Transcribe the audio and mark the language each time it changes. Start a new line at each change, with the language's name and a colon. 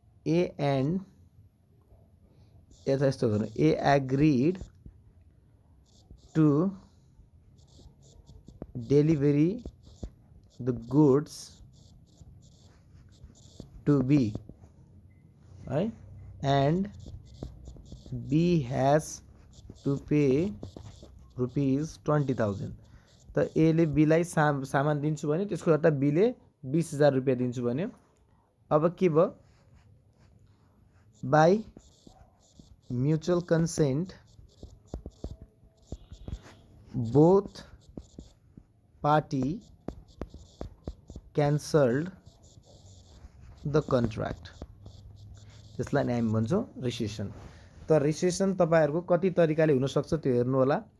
English: A and
Nepali: यता यस्तो गर्नु,
English: A agreed to delivery the goods to B right, and B has to pay rupees 20,000।
Nepali: त ए ले be लाई सामान दिन्छु भन्यो, त्यसको सट्टा बी ले 20,000 रुपैयाँ दिन्छु भन्यो। अब के भयो,
English: By mutual consent both party cancelled the contract.
Nepali: त्यसलाई नै हामी भन्छौँ रिसेसन। त रिसेसन तपाईहरुको कति तरिकाले हुन सक्छ त्यो हेर्नु होला।